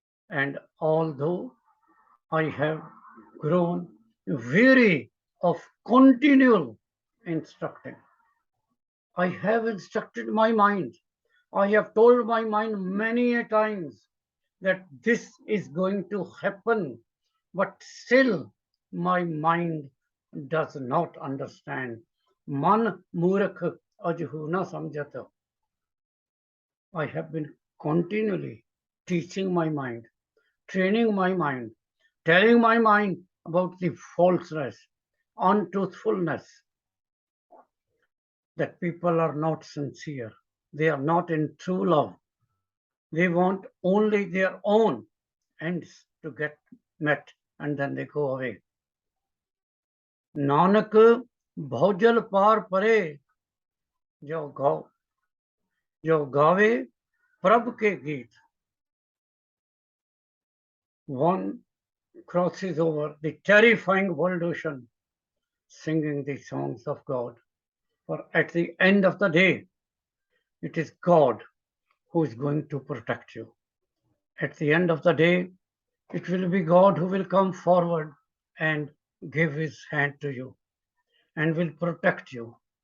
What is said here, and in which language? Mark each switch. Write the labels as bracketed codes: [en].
[en] And although I have grown weary of continual instructing, I have instructed my mind. I have told my mind many a times that this is going to happen, but still my mind does not understand. [pa] Man मूर्ख अजहू न समझता. [en] I have been continually teaching my mind, training my mind, telling my mind about the falseness, untruthfulness, that people are not sincere. They are not in true love. They want only their own ends to get met and then they go away. [pa] Nanak भौजल पार परे जो गावे प्रभ के गीत. [en] One crosses over the terrifying world ocean singing the songs of God. For at the end of the day, it is God who is going to protect you. At the end of the day, it will be God who will come forward and give his hand to you and will protect you.